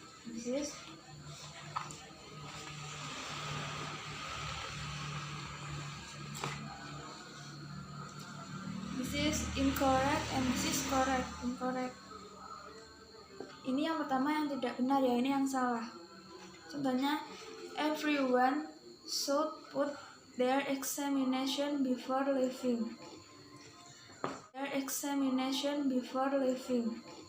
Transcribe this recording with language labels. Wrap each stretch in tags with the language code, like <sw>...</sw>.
<en>This is incorrect and this is correct. Incorrect.</en> <id>Ini yang pertama yang tidak benar ya, ini yang salah.</id> <en>Contohnya, everyone should put their examination before leaving. Examination before leaving.</en>